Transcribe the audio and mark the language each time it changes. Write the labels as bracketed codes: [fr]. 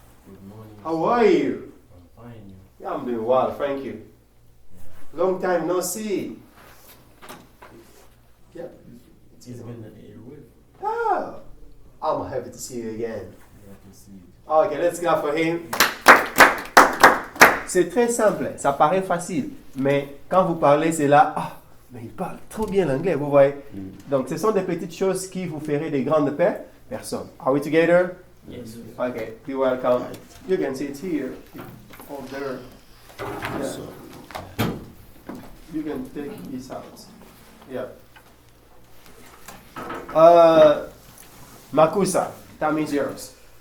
[en] Good morning. How are you? I'm fine. Yeah, I'm doing well, thank you. Long time no see. Yeah. It's been a week. Ah, I'm happy to see you again. Glad to see you. Okay, let's clap for him. [fr] C'est très simple, ça paraît facile, mais quand vous parlez, c'est là, ah, mais il parle trop bien l'anglais, vous voyez. Donc, ce sont des petites choses qui vous feraient des grandes personnes. [en] Are we together? Yes. Okay, you're welcome. You can sit here, or there. Yeah. So, You can take this out. Yeah. Makusa, time is yours.